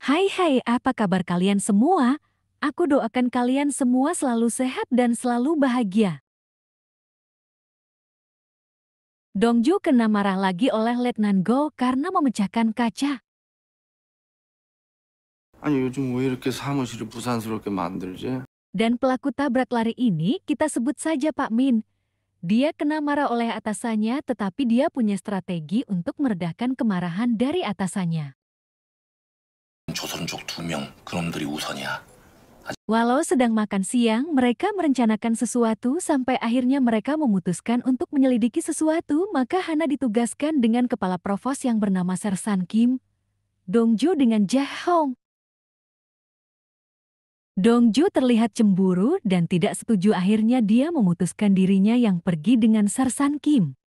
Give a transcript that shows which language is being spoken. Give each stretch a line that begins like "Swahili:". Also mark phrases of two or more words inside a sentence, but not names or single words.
Indonesian: Hai, apa kabar kalian semua? Aku doakan kalian semua selalu sehat dan selalu bahagia. Dongju kena marah lagi oleh Letnan Go karena memecahkan kaca.
Korean: 아니 요즘 왜 이렇게 사무실을 부산스럽게 만들지?
Indonesian: Dan pelaku tabrak lari ini kita sebut saja Pak Min. Dia kena marah oleh atasannya tetapi dia punya strategi untuk meredahkan kemarahan dari atasannya.
Korean: 조선족 2명, 그놈들이 우선이야.
Indonesian: Walau sedang makan siang, mereka merencanakan sesuatu sampai akhirnya mereka memutuskan untuk menyelidiki sesuatu, maka Hana ditugaskan dengan kepala provos yang bernama Sersan Kim, Dongju dengan Jahong. Dongju terlihat cemburu dan tidak setuju, akhirnya dia memutuskan dirinya yang pergi dengan Sersan Kim.